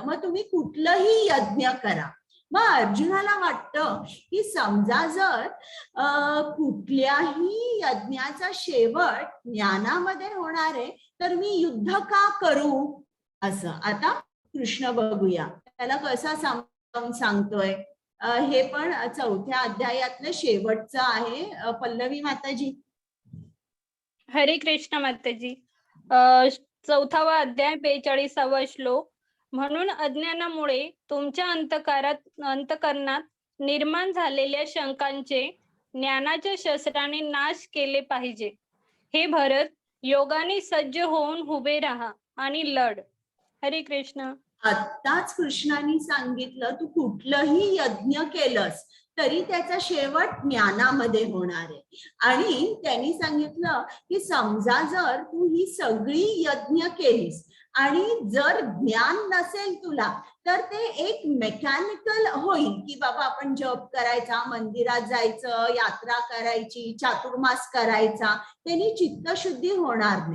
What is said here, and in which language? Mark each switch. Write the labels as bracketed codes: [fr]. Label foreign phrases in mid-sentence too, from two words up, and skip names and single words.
[mr] मग तुम्ही कुठलंही यज्ञ करा. मग अर्जुनाला वाटतं की समजा जर कुठल्याही यज्ञाचा शेवट ज्ञानामध्ये होणार आहे तर मी युद्ध का करू असं. आता कृष्ण बघूया त्याला कसा समजावून सांगतोय. हे पण 4थ्या अध्यायातलं शेवटचं आहे. पल्लवी माताजी. हरे कृष्ण माताजी. 4वा अध्याय 42वा श्लोक. म्हणून अज्ञानामुळे तुमच्या अंतकरणात निर्माण झालेल्या शंकांचे ज्ञानाच्या शस्त्राने नाश केले पाहिजे. हे भरत, योगाने सज्ज होऊन उभे राहा आणि लढ. हरे कृष्ण. आत्ताच कृष्णाने सांगितलं तू कुठलंही यज्ञ केलंस तरी त्याचा शेवट ज्ञानामध्ये होणार आहे. आणि त्यांनी सांगितलं की समजा जर तू ही सगळी यज्ञ केलीस आणि जर ज्ञान नसेल तुला तर ते एक मेकॅनिकल होईल की बाबा आपण जप करायचा, मंदिरात जायचं, यात्रा करायची, चातुर्मास करायचा, त्यांनी चित्तशुद्धी होणार नाही.